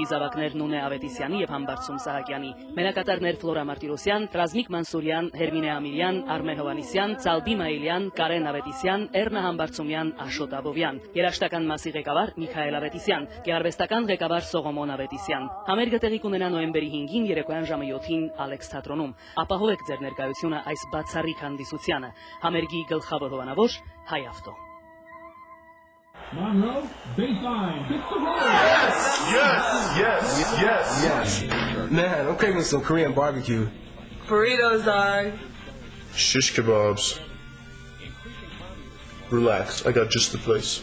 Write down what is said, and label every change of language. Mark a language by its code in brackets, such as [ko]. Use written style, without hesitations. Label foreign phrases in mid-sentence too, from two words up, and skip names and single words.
[hy] զավակներ Նունե Ավետիսյանի եւ Համբարձում Սահակյանի, մենակատարներ Ֆլորա Մարտիրոսյան, Ռազմիկ Մանսուրյան, Հերմինե Ամիրյան, Արմեն Հովանիսյան, Ծալբի Մայիլյան, Կարեն Ավետիսյան, Էռնա Համբարձումյան, Աշոտ Աբովյան, երաժշտական մասի ղեկավար Միքայել Ավետիսյան, գեղարվեստական ղեկավար Սողոմոն Ավետիսյան։ Համերգը տեղի կունենա նոյեմբերի 5-ին երեկոյան ժամը 7-ին Ալեքս թատրոնում։ Ապահովեք ձեր ներկայությունը այս բացառիկ հանդիսությանը։ Համերգի գլխավոր հովանավոր Հայ ավտո։ [en] Monroe, baseline. Yes. Man, I'm craving some Korean barbecue. Burritos are. Shish kebabs. Relax, I got just the place.